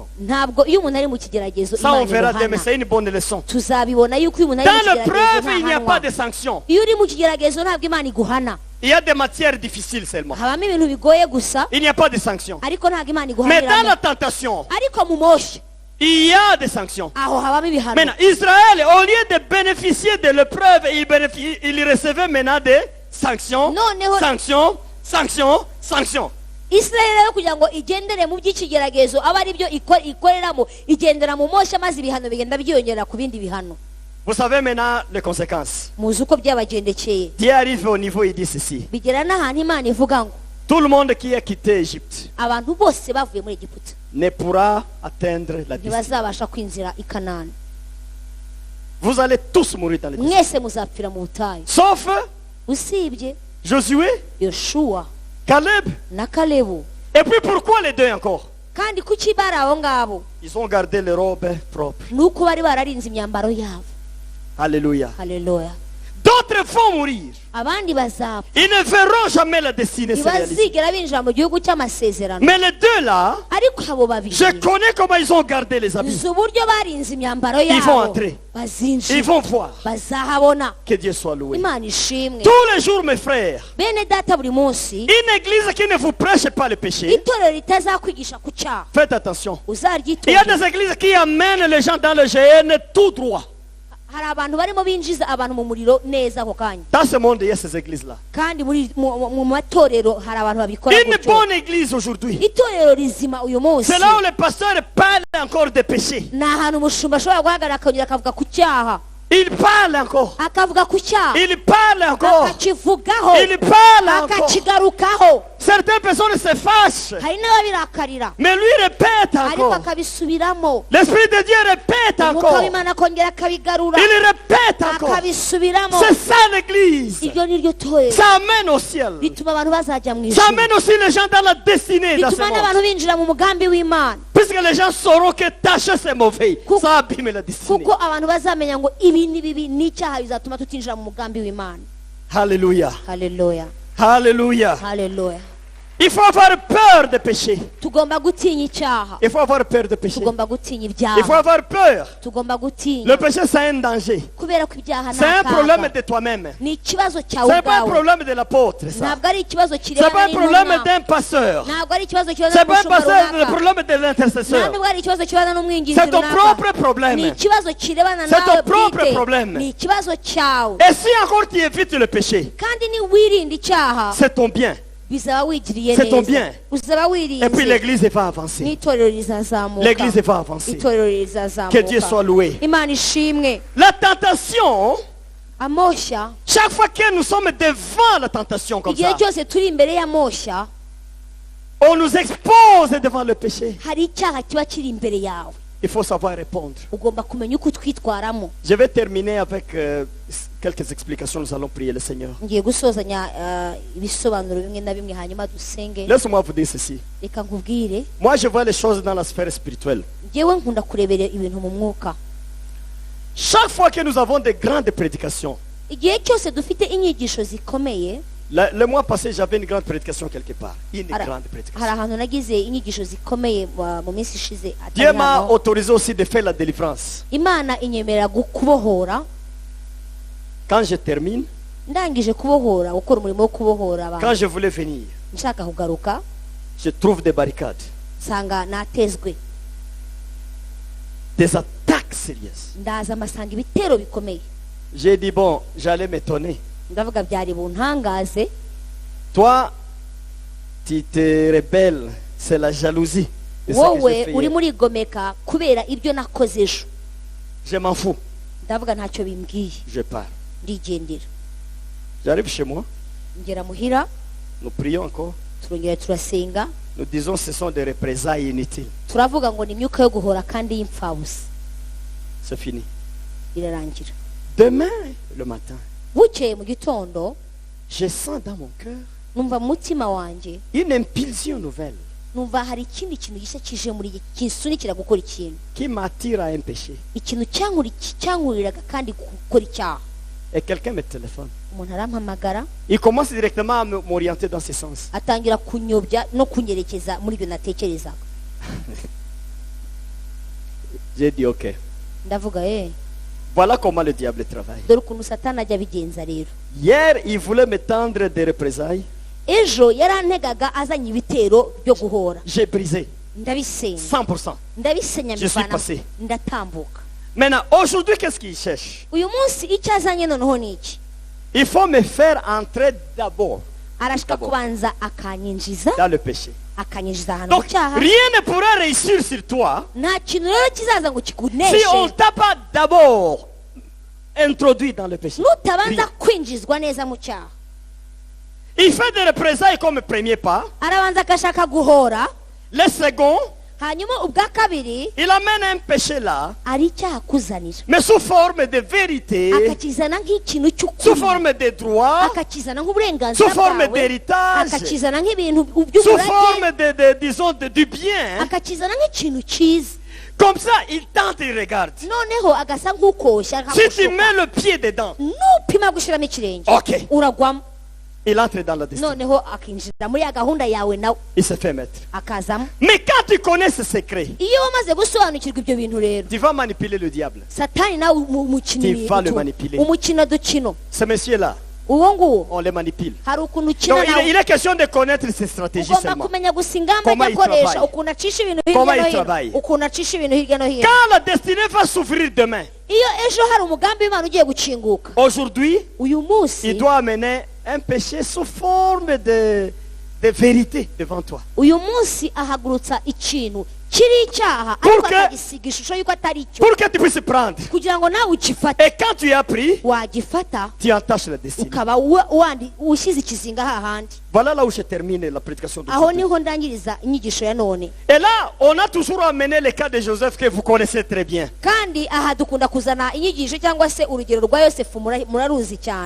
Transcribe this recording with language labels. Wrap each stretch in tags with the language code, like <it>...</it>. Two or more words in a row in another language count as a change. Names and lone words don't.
<rw>ntabwo iyo umuntu ari mu kigeragezo</rw> <fr>Ça, on verra</fr> <rw>imana</rw> <fr>demain,</fr> <rw>imuhana</rw> <fr>c'est une bonne leçon.</fr> <rw>tuzabibona yuko iyo umuntu ari mu</rw> <fr>Dans l'épreuve, il n'y a</fr> <rw>kigeragezo</rw> <fr>pas de</fr> <rw>ntahanwa</rw> <fr>sanction.</fr> <rw>iyo uri mu kigeragezo ntabwo imana iguhana</rw> <fr>Il y a des matières difficiles seulement.</fr> <rw>habamo ibintu bigoye gusa</rw> <fr>Il n'y a pas de sanction.</fr> <rw>ariko ntabwo imana</rw> <fr>Mais dans la</fr> <rw>iguhaniramo</rw> <fr>tentation,</fr> <rw>ariko mu moshya</rw> <fr>il y a des sanctions.</fr> <rw>aho habamo ibihano.</rw> <fr>Maintenant, Israël, au lieu de bénéficier de l'épreuve, il recevait maintenant des sanctions,</fr> <rw>Noneho-</rw> <fr>sanctions, sanctions, sanctions.</fr> <rw>Isirayeli rero kugira ngo igendere mu by'ikigeragezo aba ari byo ikoreramo, igendera mu moshya maze ibihano bigenda byiyongera ku bindi bihano.</rw> <fr>Vous savez maintenant les conséquences.</fr> <rw>muzi uko byabagendekeye.</rw> <fr>Dieu arrive au niveau, il dit ceci.</fr> <rw>bigera n'ahantu Imana ivuga ngo</rw> <fr>Tout le monde qui a quitté Égypte</fr> <rw>abantu bose bavuye muri Egiputa</rw> <fr>ne pourra atteindre la destinée.</fr> <rw>ntibazabasha kwinjira i Kanani.</rw> <fr>Vous allez tous mourir dans les déserts.</fr> <rw>mwese muzapfira mu butayu</rw> <fr>Sauf</fr> <rw>usibye</rw> <fr>Josué,</fr> <rw>Yoshuwa</rw> <fr>Caleb.</fr> <rw>na Kalebu.</rw> <fr>Et puis pourquoi les deux encore?</fr> <rw>kandi kuki bari abo ngabo?</rw> <fr>Ils ont gardé les robes propres.</fr> <rw>nuko bari bararinze imyambaro yabo.</rw> <fr>Alléluia.</fr> <rw>Haleluya.</rw> <fr>D'autres vont mourir.</fr> <rw>abandi bazapfa</rw> <fr>Ils ne verront jamais la destinée se réaliser.</fr> <rw>ntibazigera binjira mu gihugu cy'amasezerano.</rw> <fr>Mais les deux là,</fr> <rw>ariko abo babiri</rw> <fr>je connais comment ils ont gardé les habits.</fr> <rw>uzi uburyo barinze imyambaro</rw> <fr>Ils vont</fr> <rw>yabo.</rw> <fr>entrer. Ils</fr> <rw>bazinjira</rw> <fr>vont voir.</fr> <rw>bazahabona.</rw> <fr>Que Dieu soit loué.</fr> <rw>Imana ishimwe.</rw> <fr>Tous les jours, mes frères,</fr> <rw>bene data buri munsi</rw> <fr>une église qui ne vous prêche pas le péché,</fr> <rw>itorero ritazakwigisha ku cyaha</rw> <fr>faites attention. Il y a</fr> <rw>uzaryitondere.</rw> <fr>des églises qui amènent les gens dans le GN tout droit.</fr> <rw>hari abantu barimo binjiza abantu mu muriro neza ako kanya.</rw> <fr>Dans ce monde, il y a ces églises-là.</fr> <rw>kandi mu matorero hari abantu babikora</rw> <fr>Une</fr> <rw>gutyo.</rw> <fr>bonne église aujourd'hui,</fr> <rw>itorero rizima uyu munsi</rw> <fr>c'est là où les pasteurs parlent encore de péché.</fr> <rw>ni ahantu umushumba ashobora guhagarara akongera akavuga ku cyaha.</rw> <fr>Ils parlent encore.</fr> <rw>akavuga ku cyaha</rw> <fr>Ils parlent encore.</fr> <rw>akakivugaho</rw> <fr>Ils parlent encore.</fr> <rw>akakigarukaho.</rw> <fr>Certaines personnes se fâchent.</fr> <rw>hari n'ababirakarira</rw> <fr>Mais lui répète</fr> <rw>ariko</rw> <fr>encore.</fr> <rw>akabisubiramo.</rw> <fr>L'Esprit de Dieu répète</fr> <rw>umwuka</rw> <fr>encore.</fr> <rw>w'Imana akongera akabigarura</rw> <fr>Il répète encore.</fr> <rw>akabisubiramo.</rw> <fr>C'est ça l'église.</fr> <rw>iryo ni ryo torero</rw> <fr>Ça amène au ciel.</fr> <rw>rituma abantu bazajya mu</rw> <fr>Ça</fr> <rw>ijuru.</rw> <fr>amène aussi les gens dans la destinée dans ce</fr> <rw>rituma</rw> <fr>monde.</fr> <rw>n'abantu binjira mu mugambi w'Imana.</rw> <fr>Puisque les gens sauront que tâcher c'est mauvais.</fr> <rw>Kuko-</rw> <fr>Ça abîme la destinée.</fr> <rw>kuko abantu bazamenya ngo ibi ni bibi n'icyaha bizatuma tutinjira mu mugambi w'Imana.</rw> <fr>Alléluia.</fr> <rw>haleluya</rw> <fr>Alléluia.</fr> <rw>haleluya.</rw> <fr>Il faut avoir peur de pécher.</fr> <rw>tugomba gutinya icyaha.</rw> <fr>Il faut avoir peur de pécher.</fr> <rw>tugomba gutinya</rw> <fr>Il faut</fr> <rw>ibyaha.</rw> <fr>avoir peur.</fr> <rw>tugomba gutinya</rw> <fr>Le péché c'est un danger.</fr> <rw>kubera ko ibyaha</rw> <fr>C'est un problème</fr> <rw>akaga.</rw> <fr>de toi-même.</fr> <rw>ni ikibazo</rw> <fr>Ce</fr> <rw>cyawe</rw> <fr>n'est pas un</fr> <rw>ubwawe.</rw> <fr>problème de l'apôtre. Ça.</fr> <rw>ntabwo ari ikibazo</rw> <fr>Ce n'est pas</fr> <rw>kirebana</rw> <fr>un problème</fr> <rw>n'intumwa.</rw> <fr>d'un pasteur.</fr> <rw>ntabwo ari ikibazo kirebana</rw> <fr>Ce n'est pas un</fr> <rw>n'umushumba</rw> <fr>pasteur, le</fr> <rw>runaka.</rw> <fr>problème de</fr> <rw>nta</rw> <fr>l'intercesseur.</fr> <rw>nubwo ari ikibazo kirebana n'umwinginzi</rw> <fr>C'est ton</fr> <rw>runaka.</rw> <fr>propre problème.</fr> <rw>ni ikibazo kirebana</rw> <fr>C'est ton</fr> <rw>nawe</rw> <fr>propre</fr> <rw>bwite.</rw> <fr>problème.</fr> <rw>ni ikibazo cyawe.</rw> <fr>Et si encore tu évites le péché,</fr> <rw>kandi niwirinda icyaha</rw> <fr>c'est ton bien.</fr> <rw>bizaba wigiriye</rw> <fr>C'est ton</fr> <rw>neza.</rw> <fr>bien.</fr> <rw>uzaba</rw> <fr>Et puis</fr> <rw>wirinze</rw> <fr>l'église va avancer.</fr> <rw>n'itorero rizazamuka.</rw> <fr>L'église va avancer.</fr> <rw>itorero</rw> <fr>Que Dieu soit</fr> <rw>rizazamuka.</rw> <fr>loué.</fr> <rw>Imana ishimwe.</rw> <fr>La tentation,</fr> <rw>amoshya</rw> <fr>chaque fois que nous sommes devant la tentation comme</fr> <rw>igihe</rw> <fr>ça,</fr> <rw>cyose turi imbere y'amoshya</rw> <fr>on nous expose devant le péché.</fr> <rw>hari icyaha kiba kiri imbere yawe.</rw> <fr>Il faut savoir répondre.</fr> <rw>ugomba kumenya uko utwitwaramo.</rw> <fr>Je vais terminer avec quelques explications. Nous allons prier le Seigneur.</fr> <rw>ngiye gusozanya ibisobanuro bimwe na bimwe hanyuma dusenge.</rw> <fr>Laisse-moi vous dire ceci.</fr> <rw>reka nkubwire</rw> <fr>Moi, je vois les choses dans la sphère spirituelle.</fr> <rw>ngewe nkunda kurebera ibintu mu mwuka.</rw> <fr>Chaque fois que nous avons de grandes prédications,</fr> <rw>igihe cyose dufite inyigisho zikomeye.</rw> <fr>le mois passé, j'avais une grande prédication quelque part. Une</fr> <rw>hari</rw> <fr>grande</fr> <rw>hari</rw> <fr>prédication.</fr> <rw>ahantu nagize inyigisho zikomeye mu minsi ishize atari</rw> <fr>Dieu m'a</fr> <rw>hano.</rw> <fr>autorisé aussi de faire la délivrance.</fr> <rw>Imana inyemerera kubohora.</rw> <fr>Quand je termine,</fr> <rw>ndangije kubohora gukora umurimo wo kubohora</rw> <fr>quand</fr> <rw>abantu</rw> <fr>je voulais venir,</fr> <rw>nshaka kugaruka</rw> <fr>je trouve des barricades,</fr> <rw>nsanga natezwe.</rw> <fr>des attaques sérieuses.</fr> <rw>ndaza amasanga ibitero bikomeye.</rw> <fr>J'ai dit, bon, j'allais m'étonner.</fr> <rw>ndavuga byari buntangaze.</rw> <fr>Toi, tu te rebelles, c'est la jalousie. de ce que</fr> <rw>wowe</rw> <fr>j'ai fait</fr> <rw>uri</rw> <fr>hier.</fr> <rw>murigomeka kubera ibyo nakoze ejo.</rw> <fr>Je m'en fous,</fr> <rw>ndavuga ntacyo bimbwiye</rw> <fr>je pars.</fr> <rw>ndigendera.</rw> <fr>J'arrive chez moi,</fr> <rw>ngera muhira</rw> <fr>nous prions encore.</fr> <rw>turongera turasenga.</rw> <fr>Nous disons ce sont des représailles inutiles.</fr> <rw>turavuga ngo ni imyuka yo guhora kandi y'impfabusa.</rw> <fr>C'est fini.</fr> <rw>irarangira.</rw> <fr>Demain, le matin,</fr> <rw>bukeye mu gitondo</rw> <fr>je sens dans mon cœur</fr> <rw>numva mu mutima wanjye</rw> <fr>une impulsion nouvelle</fr> <rw>numva hari ikindi kintu gishya kije muri iki kinsunikira gukora ikintu.</rw> <fr>qui m'attire à un péché.</fr> <rw>ikintu cyankuriraga kandi gukora icyaha.</rw> <fr>Et quelqu'un me téléphone.</fr> <rw>umuntu arampamagara</rw> <fr>Il commence directement à m'orienter dans ce sens.</fr> <rw>atangira kunyobya no kunyerekeza muri ibyo natekerezaga.</rw> <fr>J'ai dit, ok.</fr> <rw>ndavuga</rw> <fr>Voilà comment le diable travaille.</fr> <rw>dore ukuntu satani ajya abigenza rero.</rw> <fr>Hier, il voulait me tendre des représailles.</fr> <rw>ejo yarantegaga azanye ibitero byo guhora.</rw> <fr>J'ai brisé.</fr> <rw>ndabisenya 100%. ndabisenya</rw> <fr>Je suis</fr> <rw>mbivana</rw> <fr>passé.</fr> <rw>ndatambuka.</rw> <fr>Maintenant, aujourd'hui, qu'est-ce qu'il cherche?</fr> <rw>uyu munsi icyo azanye noneho ni iki?</rw> <fr>Il faut me faire entrer d'abord</fr> <rw>arashaka</rw> <fr>D'abord.</fr> <rw>kubanza akanyinjiza</rw> <fr>dans le péché.</fr> <rw>akanyinjiza ahantu mu</rw> <fr>Donc,</fr> <rw>cyaha.</rw> <fr>rien ne pourra réussir sur toi</fr> <rw>nta kintu rero kizaza ngo</rw> <fr>si</fr> <rw>kikuneshe</rw> <fr>on ne t'a pas d'abord introduit dans le péché.</fr> <rw>nutabanza</rw> <fr>Rien.</fr> <rw>kwinjizwa neza mu cyaha.</rw> <fr>Il fait des représailles comme premier pas.</fr> <rw>arabanza agashaka guhora,</rw> <fr>Le second,</fr> <rw>hanyuma ubwa kabiri</rw> <fr>il amène un péché là,</fr> <rw>ari icyaha akuzanira,</rw> <fr>mais sous forme de vérité,</fr> <rw>akakizana nk'ikintu</rw> <fr>sous</fr> <rw>cy'ukuri,</rw> <fr>forme de droit,</fr> <rw>akakizana nk'uburenganzira</rw> <fr>sous forme</fr> <rw>bwawe,</rw> <fr>d'héritage,</fr> <rw>akakizana nk'ibintu</rw> <fr>sous</fr> <rw>by'umurage,</rw> <fr>forme disons, du bien.</fr> <rw>akakizana nk'ikintu cyiza.</rw> <fr>Comme ça, il tente, il regarde.</fr> <rw>noneho agasa nk'ukoshya</rw> <fr>Si tu</fr> <rw>akagushuka.</rw> <fr>mets le pied dedans,</fr> <rw>nupima gushyiramo ikirenge</rw> <fr>ok,</fr> <rw>uragwamo,</rw> <fr>il entre dans la destinée.</fr> <rw>noneho akinjira muri ya gahunda yawe nawe</rw> <fr>Il se fait mettre.</fr> <rw>akazamo.</rw> <fr>Mais quand tu connais ce secret,</fr> <rw>iyo wamaze gusobanukirwa ibyo bintu rero,</rw> <fr>tu vas manipuler le diable.</fr> <rw>satani nawe umukino</rw> <fr>Tu vas le manipuler.</fr> <rw>umukino dukino</rw> <fr>Ce monsieur-là,</fr> <rw>uwo nguwo</rw> <fr>on les manipule.</fr> <rw>hari ukuntu ukina</rw> <fr>Donc,</fr> <rw>nawe.</rw> <fr>il est question de connaître ses stratégies</fr> <rw>ugomba</rw> <fr>seulement.</fr> <rw>kumenya gusa ingamba</rw> <fr>Comment</fr> <rw>ajya</rw> <fr>il</fr> <rw>akoresha,</rw> <fr>travaille.</fr> <rw>ukuntu acisha ibintu</rw> <fr>Comment</fr> <rw>hirya no</rw> <fr>il travaille.</fr> <rw>hino, ukuntu acisha ibintu hirya no hino.</rw> <fr>Quand la destinée va s'ouvrir demain,</fr> <rw>iyo ejo hari umugambi w'Imana ugiye gukinguka,</rw> <fr>aujourd'hui,</fr> <rw>uyu munsi</rw> <fr>il doit amener un péché sous forme de vérité devant toi.</fr> <rw>uyu munsi ahagurutsa ikintu kiri icyaha</rw> <fr>Pour</fr> <rw>ariko</rw> <fr>que-</fr> <rw>akagisiga ishusho y'uko atari cyo,</rw> <fr>Pour que tu puisses prendre.</fr> <rw>kugira ngo nawe ukifate.</rw> <fr>Et quand tu as pris,</fr> <rw>wagifata</rw> <fr>tu entaches la destinée.</fr> <rw>ukaba ushyize ikizinga hahandi.</rw> <fr>Voilà là où je termine la prédication de</fr> <rw>aho</rw> <fr>aujourd'hui.</fr> <rw>niho ndangiriza inyigisho ya none.</rw> <fr>Et là, on a toujours amené le cas de Joseph que vous connaissez très bien.</fr> <rw>kandi aha dukunda kuzana inyigisho cyangwa se urugero rwa Yosefu, muraruzi cyane.</rw>